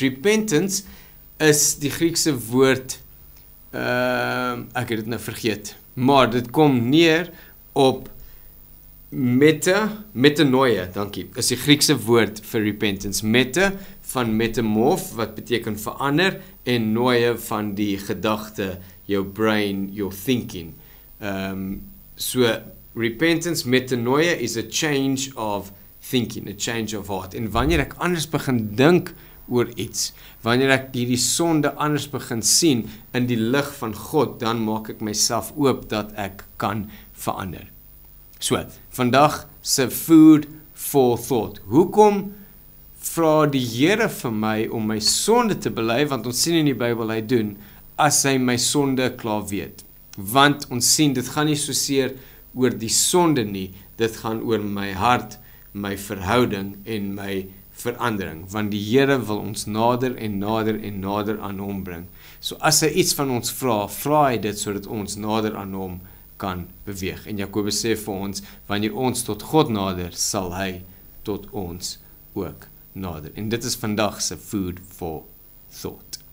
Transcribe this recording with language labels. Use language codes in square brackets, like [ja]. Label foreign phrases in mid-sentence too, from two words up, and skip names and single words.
[en] Repentance [af] is die Griekse woord, ek het dit nou vergeet, maar dit kom neer op metanoia, dankie, is die Griekse woord vir [en] repentance. [af] Meta van metamorph, wat beteken verander, en noia van die gedagte, jou brain, [en] your thinking. So, repentance, metanoia is a change of thinking, a change of heart. [af] En wanneer ek anders begin dink oor iets, wanneer ek hierdie sonde anders begin sien in die lig van God, dan maak ek myself oop dat ek kan verander. So, vandag se [en] food for thought. [af] Hoekom vra die Here vir my om my sonde te bely, want ons sien in die Bybel hy doen, as hy my sonde klaar weet. Want ons sien, dit gaan nie soseer oor die sonde nie, dit gaan oor my hart, my verhouding en my verandering, want die Here wil ons nader en nader en nader aan hom bring. So as hy iets van ons vra hy dit sodat ons nader aan hom kan beweeg. En Jakobus sê vir ons, wanneer ons tot God nader, sal hy tot ons ook nader. En dit is vandag se [en] food for thought.